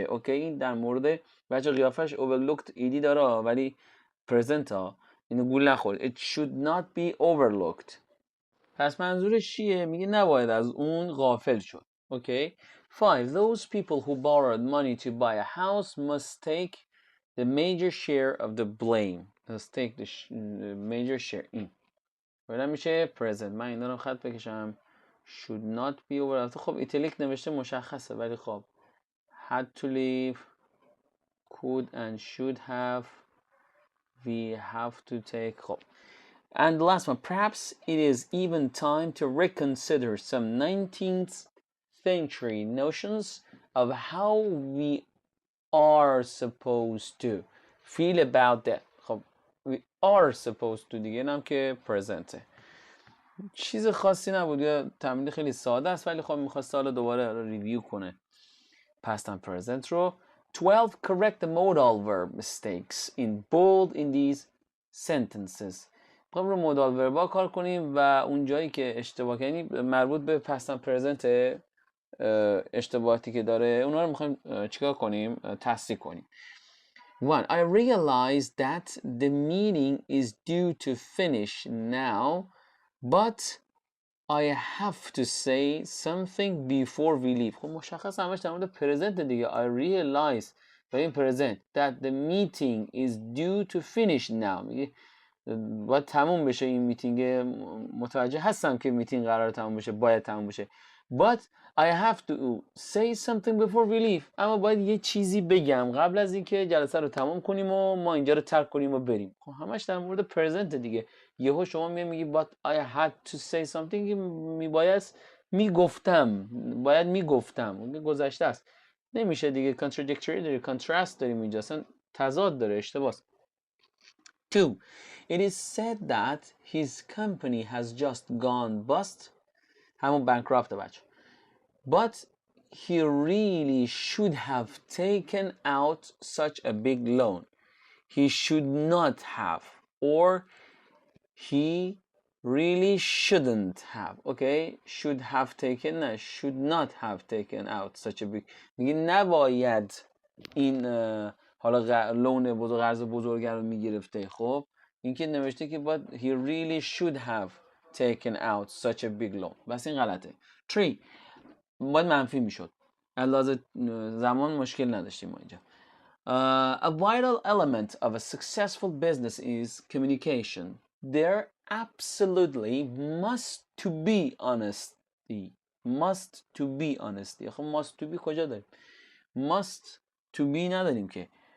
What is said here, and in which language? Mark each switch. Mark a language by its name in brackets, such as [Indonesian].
[Persian] اوکی این در مورد بچه قیافش overlooked ایدی داره ولی present ها اینو گول نخور. [English] It should not be overlooked. [Persian] پس منظورش چیه؟ میگه نباید از اون غافل شد. اوکی 5. [English] Those people who borrowed money to buy a house must take the major share of the blame. Must take the major share. [Persian] این بعدا میشه present. من اینا رو خط بکشم. [English] should not be overlooked. [Persian] خب ایتالیک نوشته مشخصه ولی خب [English] had to leave, could and should have, we have to take. [Persian] خب [English] and the last one, perhaps it is even time to reconsider some 19th century notions of how we are supposed to feel about that. خب we are supposed to [Persian] دیگه نم که [English] present. [Persian] چیز خاصی نبود، یا تمرین خیلی ساده است ولی خب میخواست حالا دوباره ریویو کنه [English] past and present [Persian] رو. [English] 12. Correct the modal verb mistakes in bold in these sentences. [Persian] میخوایم رو مودال وربا کار کنیم و اون جایی که اشتباه کنیم مربوط به [English] past and present [Persian] اشتباهاتی که داره اونا رو میخوایم چیکار کنیم؟ تصحیح کنیم. [English] 1. I realize that the meeting is due to finish now, but I have to say something before we leave. [Persian] خب مشخص همش در مورد present دیگه. [English] I realize [Persian] و این [English] present that the meeting is due to finish now. [Persian] میگه باید تموم بشه این میتینگ. متوجه هستم که میتینگ قرار تموم بشه، باید تموم بشه. [English] But I have to say something before we leave. [Persian] اما باید یه چیزی بگم قبل از اینکه جلسه رو تموم کنیم و ما اینجا رو ترک کنیم و بریم. خب همش در مورد پرزنت دیگه. یهو شما میگی [English] but I had to say something، [Persian] میگفتم، باید میگفتم، گذشته است. نمیشه دیگه. contradictory داری، contrast داریم اینجا، اصلا تضاد داره، اشتباهه. [English] 2. It is said that his company has just gone bust. [Persian] همون bankrupt بچه. [English] But he really should have taken out such a big loan. He should not have, or he really shouldn't have. Okay, should have taken نه، should not have taken out such a big. [Persian] میگه نباید این حالا لون بزرگ، قرض بزرگ رو میگرفته. خب این که نوشته که [English] but he really should have taken out such a big loan، [Persian] بس این غلطه. 3. باید منفی میشد. علاوه زمان مشکل نداشتیم ما اینجا. [English] A vital element of a successful business is communication. There absolutely must to be honesty. Must to be honesty. [Persian] خب [English] must to be [Persian] کجا داریم؟ must to be نداریم که.